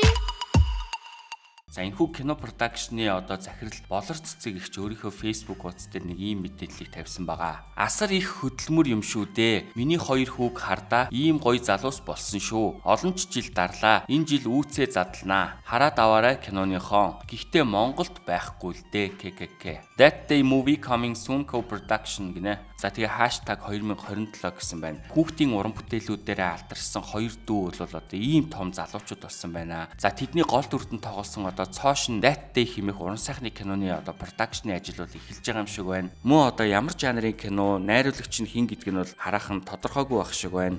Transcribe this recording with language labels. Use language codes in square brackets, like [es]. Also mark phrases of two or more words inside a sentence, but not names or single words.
[mn] За энэхүү кино продакшны одоо захирал Болор цэцэг ихч өөрийнхөө Facebook хуудас дээр нэг ийм мэдээллийг тавьсан байгаа. Асар их хөдөлмөр юм шүү дээ. Миний хоёр хүүг хардаа ийм гоё залуус болсон шүү. Олон ч жил дарлаа. Энэ жил үүцээ задлнаа. Хараад аваарай киноныхон. Гэхдээ Монголд байхгүй л дээ ККК. [en] That Day movie coming soon co-production гинэ. [mn] За тэгээ хаштаг 2027 гэсэн байна. Хүүхдийн уран бүтээлүүдээр алдарсан хоёр дүү бол одоо ийм том залуучууд болсон байна. За тэдний гол дүртэн тоглосон одоо цоошин That Day хэмээх уран сайхны киноны одоо продакшны ажил бол эхэлж байгаа юм шиг байна. Мөн одоо ямар жанрын кино, найруулагч нь хэн гэдг нь бол хараахан тодорхойгүй байх шиг байна.